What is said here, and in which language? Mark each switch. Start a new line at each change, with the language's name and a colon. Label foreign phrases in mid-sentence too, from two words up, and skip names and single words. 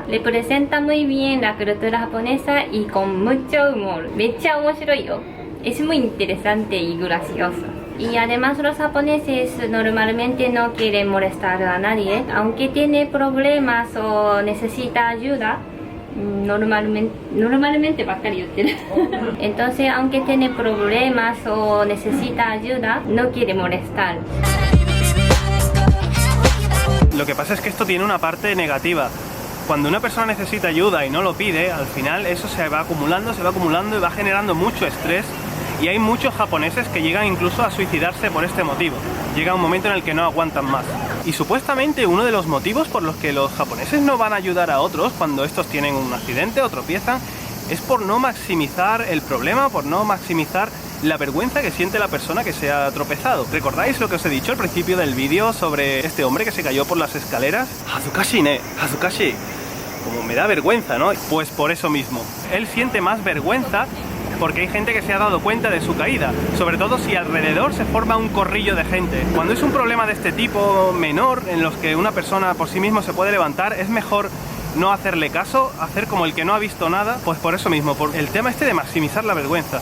Spanish: Representa muy bien la cultura japonesa y con mucho humor.
Japanese: めっちゃ面白いよ.
Spanish: Es muy interesante y gracioso. Y además los japoneses normalmente no quieren molestar a nadie. Aunque tiene problemas o necesita ayuda, normalmente
Japanese: ばっかり言ってる.
Spanish: Entonces, aunque tiene problemas o necesita ayuda, no quiere molestar. Lo que pasa es que esto tiene una parte negativa. Cuando una persona necesita ayuda y no lo pide, al final eso se va acumulando y va generando mucho estrés. Y hay muchos japoneses que llegan incluso a suicidarse por este motivo. Llega un momento en el que no aguantan más. Y supuestamente uno de los motivos por los que los japoneses no van a ayudar a otros cuando estos tienen un accidente o tropiezan es por no maximizar el problema, por no maximizar la vergüenza que siente la persona que se ha tropezado. ¿Recordáis lo que os he dicho al principio del vídeo sobre este hombre que se cayó por las escaleras?
Japanese: 恥ずかし、ね、恥ずかし.
Spanish: Como me da vergüenza, ¿no? Pues por eso mismo. Él siente más vergüenza porque hay gente que se ha dado cuenta de su caída, sobre todo si alrededor se forma un corrillo de gente. Cuando es un problema de este tipo menor, en los que una persona por sí mismo se puede levantar, es mejor no hacerle caso, hacer como el que no ha visto nada, pues por eso mismo, por el tema este de maximizar la vergüenza.